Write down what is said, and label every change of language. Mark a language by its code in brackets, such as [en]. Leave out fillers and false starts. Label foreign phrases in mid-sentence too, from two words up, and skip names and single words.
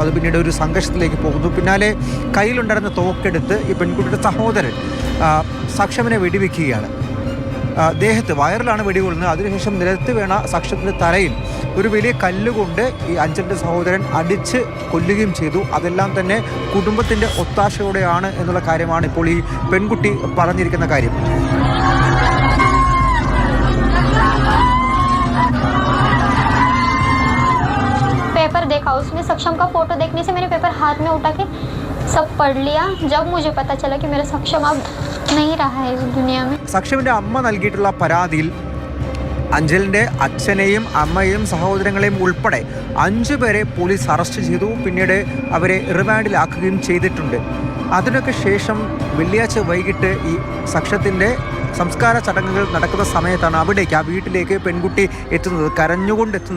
[ml] അത് പിന്നീട് ഒരു സംഘർഷത്തിലേക്ക് പോകുന്നു. പിന്നാലെ കയ്യിലുണ്ടായിരുന്ന തോക്കെടുത്ത് ഈ പെൺകുട്ടിയുടെ സഹോദരൻ സക്ഷമിനെ വെടിവെക്കുകയാണ്. ദേഹത്ത് വയറിലാണ് വെടികൊള്ളുന്നത്. അതിനുശേഷം നിലത്ത് വീണ സക്ഷത്തിൻ്റെ തലയിൽ ഒരു വലിയ കല്ലുകൊണ്ട് ഈ അഞ്ചലിൻ്റെ സഹോദരൻ അടിച്ച് കൊല്ലുകയും ചെയ്തു. അതെല്ലാം തന്നെ കുടുംബത്തിൻ്റെ ഒത്താശയോടെയാണ് എന്നുള്ള കാര്യമാണ് ഇപ്പോൾ ഈ പെൺകുട്ടി പറഞ്ഞിരിക്കുന്ന കാര്യം. [hi] पेपर देखा, उसमें सक्षम का फोटो देखने से मैंने पेपर हाथ में उठा के सब पढ़ लिया. जब मुझे पता चला कि मेरा सक्षम अब नहीं रहा है इस दुनिया में. [ml] സക്ഷമിന്റെ അമ്മ നൽകിയിട്ടുള്ള പരാതിയിൽ അഞ്ചലിന്റെ അച്ഛനെയും അമ്മയെയും സഹോദരങ്ങളെയും ഉൾപ്പെടെ 5 പേരെ പോലീസ് അറസ്റ്റ് ചെയ്തു. പിന്നീട് അവരെ റിമാൻഡിലാക്കുകയും ചെയ്തിട്ടുണ്ട്. അതിനൊക്കെ ശേഷം വെള്ളിയാഴ്ച വൈകിട്ട് ഈ സക്ഷത്തിൻ്റെ സംസ്കാര ചടങ്ങുകൾ നടക്കുന്ന സമയത്താണ് അവിടേക്ക് ആ വീട്ടിലേക്ക് പെൺകുട്ടി എത്തുന്നത്, കരഞ്ഞുകൊണ്ടെത്തുന്നത്.